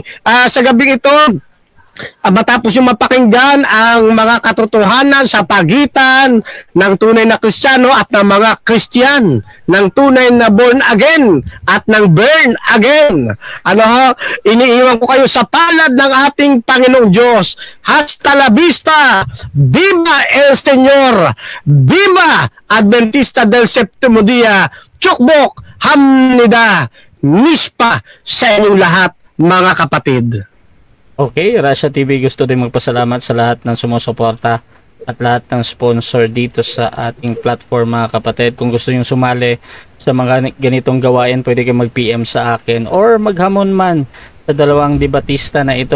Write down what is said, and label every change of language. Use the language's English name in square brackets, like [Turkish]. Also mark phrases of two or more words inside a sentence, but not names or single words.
[Filipino] Sa gabi ito, matapos yung mapakinggan ang mga katotohanan sa pagitan ng tunay na Kristiyano at ng mga Kristiyan, ng tunay na [English] born again [Filipino] at ng [English] burn again. [Filipino] Iniiwan ko kayo sa palad ng ating Panginoong Diyos. [Spanish] Hasta la vista! Viva el Señor! Viva Adventista del Septimo Dia! [Korean] 축복! 합니다! [Filipino] Nispa sa inyong lahat, mga kapatid. Okay, Russia TV gusto din magpasalamat sa lahat ng sumusuporta at lahat ng sponsor dito sa ating platform mga kapatid. Kung gusto nyo sumali sa mga ganitong gawain, pwede kayo mag-PM sa akin or maghamon man sa dalawang debatista na ito.